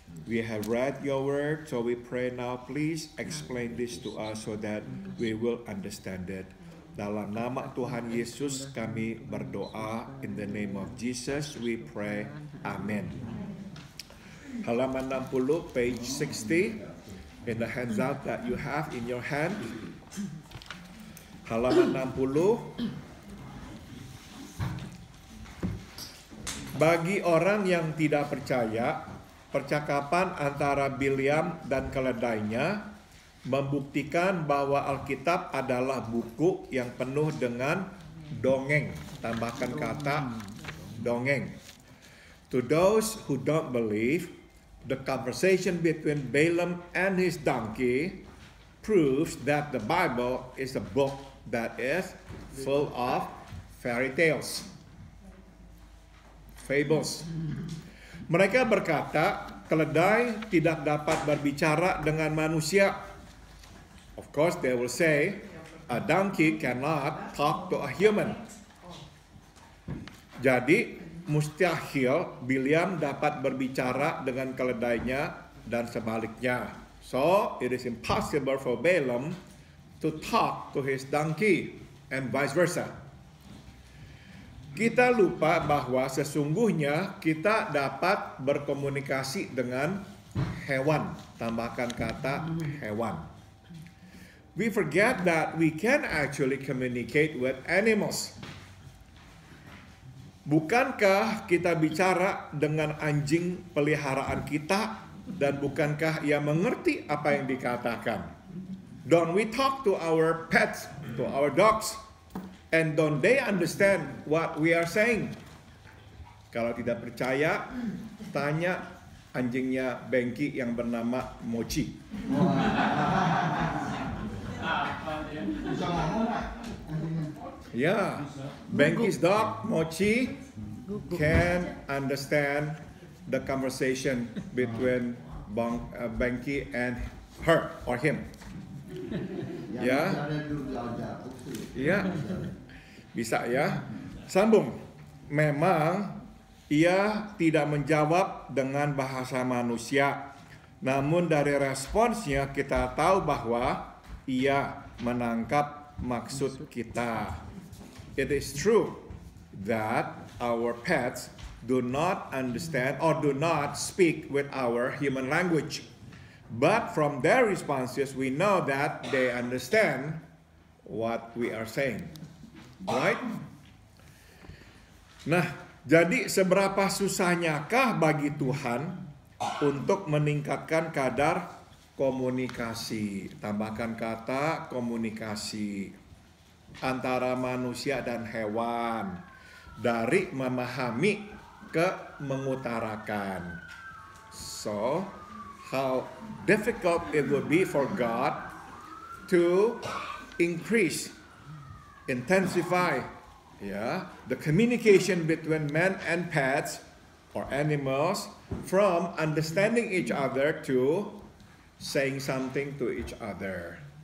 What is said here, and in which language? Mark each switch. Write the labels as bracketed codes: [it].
[en] We have read your word, so we pray now please explain this to us so that we will understand it. [id] Dalam nama Tuhan Yesus kami berdoa. [en] In the name of Jesus we pray. Amen. [id] Halaman 60, [en] page 60, in the handout that you have in your hand. [id] Halaman 60. Bagi orang yang tidak percaya, percakapan antara Bileam dan keledainya membuktikan bahwa Alkitab adalah buku yang penuh dengan dongeng. Tambahkan kata dongeng. [en] To those who don't believe, the conversation between Balaam and his donkey proves that the Bible is a book that is full of fairy tales, fables. [id] Mereka berkata, keledai tidak dapat berbicara dengan manusia. [en] Of course, they will say, a donkey cannot talk to a human. [id] Jadi, mustahil Bileam dapat berbicara dengan keledainya dan sebaliknya. [en] So, it is impossible for Balaam to talk to his donkey and vice versa. [id] Kita lupa bahwa sesungguhnya kita dapat berkomunikasi dengan hewan. Tambahkan kata hewan. [en] We forget that we can actually communicate with animals. [id] Bukankah kita bicara dengan anjing peliharaan kita dan bukankah ia mengerti apa yang dikatakan? [en] Don't we talk to our pets, to our dogs, and don't they understand what we are saying? [id] Kalau tidak percaya, tanya anjingnya Bengki yang bernama Mochi. [en] Yeah, Benki's dog Mochi can understand the conversation between Benki and her or him. [id] Ya, ya, bisa ya. Sambung. Memang ia tidak menjawab dengan bahasa manusia, namun dari responsnya kita tahu bahwa ia menangkap maksud kita. [en] It is true that our pets do not understand or do not speak with our human language. But from their responses, we know that they understand what we are saying. Right? [id] Nah, jadi seberapa susahnyakah bagi Tuhan untuk meningkatkan kadar komunikasi? Tambahkan kata komunikasi antara manusia dan hewan, dari memahami ke mengutarakan. [en] So, how difficult it would be for God to increase, intensify, the communication between men and pets or animals, from understanding each other to saying something to each other.